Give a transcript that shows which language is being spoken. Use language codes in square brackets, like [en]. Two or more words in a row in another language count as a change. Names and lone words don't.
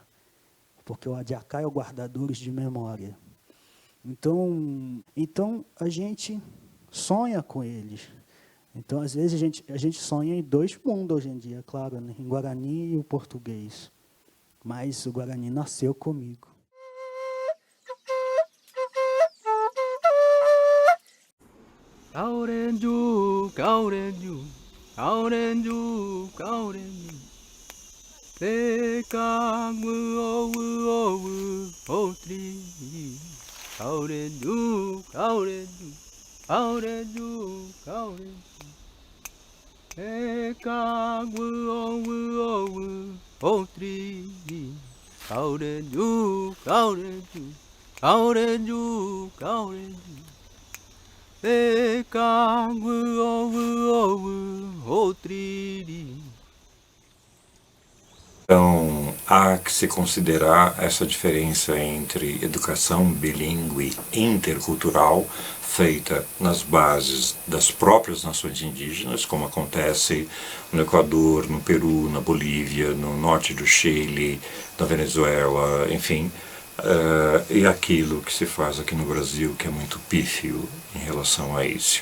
[pt] Porque o adiacá é o guardador de memória. Então a gente sonha com eles. Então, às vezes, a gente sonha em 2 mundos hoje em dia, claro, né? Em Guarani e o português. Mas o Guarani nasceu comigo. Kaurenju, kaurenju, kaurenju, kaurenju. Peka outri. Kaurenju, kaurenju, kaurenju, kaurenju. Peka outri. Kaurenju, kaurenju, kaurenju, kaurenju. Peka outri. Então, há que se considerar essa diferença entre educação bilíngue intercultural, feita nas bases das próprias nações indígenas, como acontece no Equador, no Peru, na Bolívia, no norte do Chile, na Venezuela, enfim, e aquilo que se faz aqui no Brasil, que é muito pífio em relação a isso.